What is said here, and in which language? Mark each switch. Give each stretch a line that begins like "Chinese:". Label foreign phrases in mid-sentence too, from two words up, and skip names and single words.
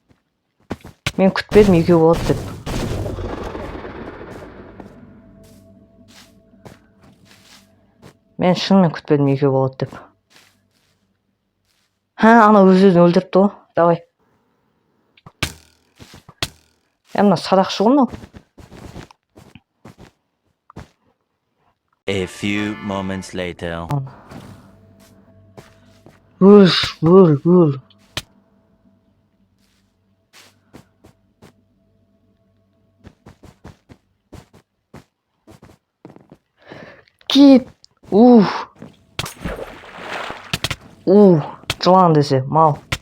Kazakh: Мен күтпедім екеу болады деп. Мен шынымен күтпедім екеу болады деп. Ана өзін өлтіріпті ғой. Давай. Мына садақшы ғой мынау.
English: A few moments later.
Kazakh: Öl. Git. Жылан десе, мал.